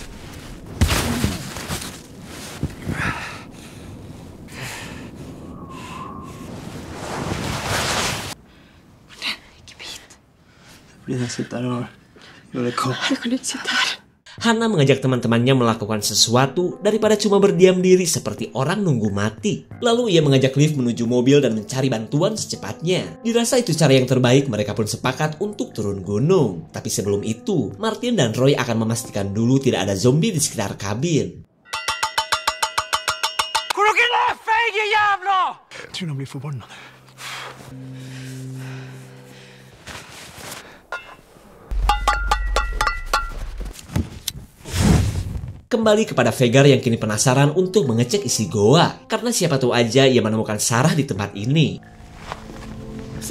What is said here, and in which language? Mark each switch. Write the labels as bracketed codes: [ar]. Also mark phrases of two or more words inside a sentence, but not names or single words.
[id] Hannah mengajak teman-temannya melakukan sesuatu daripada cuma berdiam diri seperti orang nunggu mati. Lalu ia mengajak Liv menuju mobil dan mencari bantuan secepatnya. Dirasa itu cara yang terbaik, mereka pun sepakat untuk turun gunung. Tapi sebelum itu, Martin dan Roy akan memastikan dulu tidak ada zombie di sekitar kabin. [no] Jeg tror han blir forbanna. [id] Kembali kepada Vegard yang kini penasaran untuk mengecek isi goa. Karena siapa tahu aja ia menemukan Sarah di tempat ini.